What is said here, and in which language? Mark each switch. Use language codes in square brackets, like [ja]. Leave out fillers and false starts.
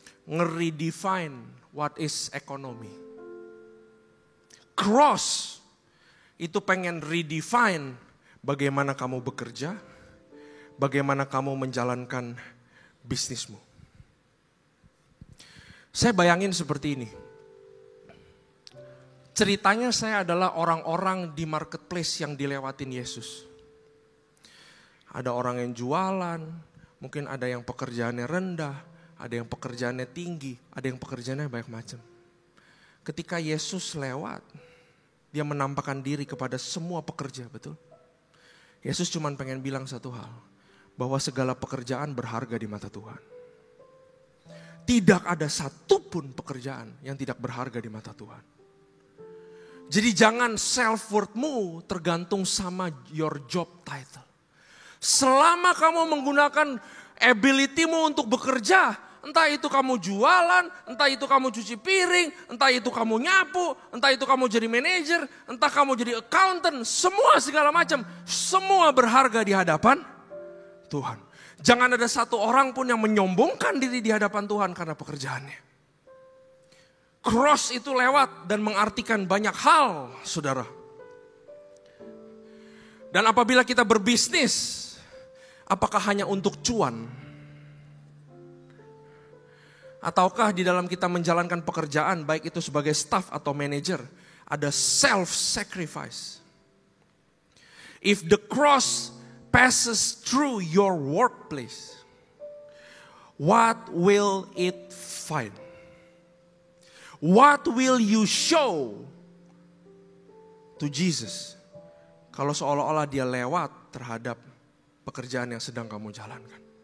[en] Nge-redefine what is economy. [id] Cross itu pengen redefine bagaimana kamu bekerja, bagaimana kamu menjalankan bisnismu. Saya bayangin seperti ini. Ceritanya saya adalah orang-orang di marketplace yang dilewatin Yesus. Ada orang yang jualan, mungkin ada yang pekerjaannya rendah, ada yang pekerjaannya tinggi, ada yang pekerjaannya banyak macam. Ketika Yesus lewat, dia menampakkan diri kepada semua pekerja, betul? Yesus cuma pengen bilang satu hal, bahwa segala pekerjaan berharga di mata Tuhan. Tidak ada satupun pekerjaan yang tidak berharga di mata Tuhan. Jadi jangan self-worth-mu tergantung sama [en] your job title. [id] Selama kamu menggunakan ability-mu untuk bekerja, entah itu kamu jualan, entah itu kamu cuci piring, entah itu kamu nyapu, entah itu kamu jadi manajer, entah kamu jadi accountant, semua segala macam, semua berharga di hadapan Tuhan. Jangan ada satu orang pun yang menyombongkan diri di hadapan Tuhan karena pekerjaannya. Cross itu lewat dan mengartikan banyak hal, saudara. Dan apabila kita berbisnis, apakah hanya untuk cuan? Ataukah di dalam kita menjalankan pekerjaan, baik itu sebagai staff atau manajer, ada self-sacrifice. [en] If the cross passes through your workplace, what will it find? What will you show to Jesus? [id] Kalau seolah-olah dia lewat terhadap pekerjaan yang sedang kamu jalankan.